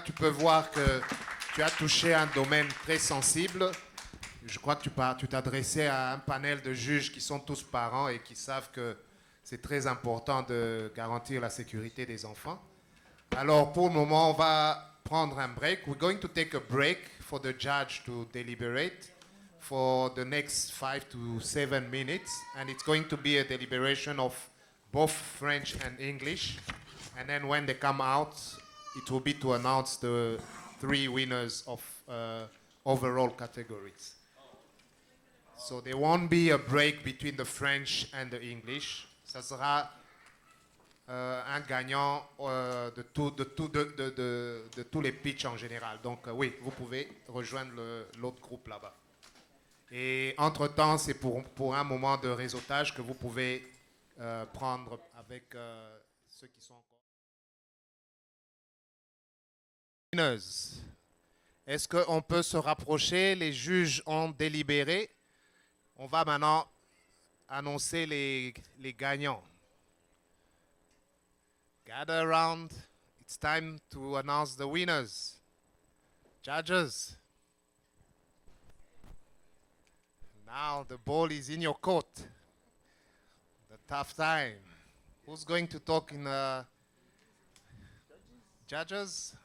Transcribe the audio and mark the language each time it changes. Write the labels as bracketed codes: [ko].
[fr] Tu peux voir que tu as touché un domaine très sensible. Je crois que tu t'adressais à un panel de juges qui sont tous parents et qui savent que c'est très important de garantir la sécurité des enfants. Alors, pour le moment, on va prendre un break. [en] We're going to take a break for the judge to deliberate for the next 5 to 7 minutes. And it's going to be a deliberation of both French and English. And then when they come out, it will be to announce the 3 winners of overall categories. So there won't be a break between the French and the English. [fr] Ça sera un gagnant de tous les pitchs en général. Donc oui, vous pouvez rejoindre l'autre groupe là-bas. Et entre-temps, c'est pour un moment de réseautage que vous pouvez prendre avec ceux qui sont encore. Est-ce qu'on peut se rapprocher? Les juges ont délibéré. On va maintenant annoncer les gagnants. [en] Gather around. It's time to announce the winners. Judges, now the ball is in your court. The tough time. Who's going to talk in judges?